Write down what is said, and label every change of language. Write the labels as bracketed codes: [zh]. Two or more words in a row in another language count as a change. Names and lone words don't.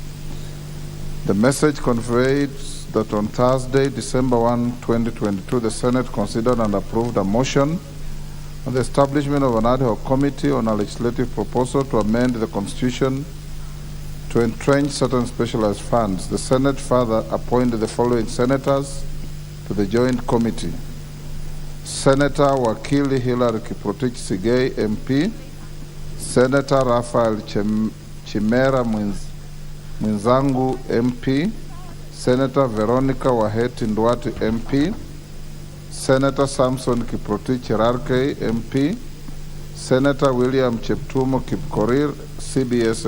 [en] The message conveys that on Thursday, December 1, 2022, the Senate considered and approved a motion on the establishment of an ad hoc committee on a legislative proposal to amend the Constitution to entrench certain specialized funds. The Senate further appointed the following senators to the joint committee: Senator Wakili Hilary Kiprotich Sigei, MP; Senator Raphael Chimera Mwenzangu, MP; Senator Veronica Waheti Ndwati, MP; Senator Samson Kiprotich Rarkei, MP; Senator William Cheptumo Kipkorir, CBS,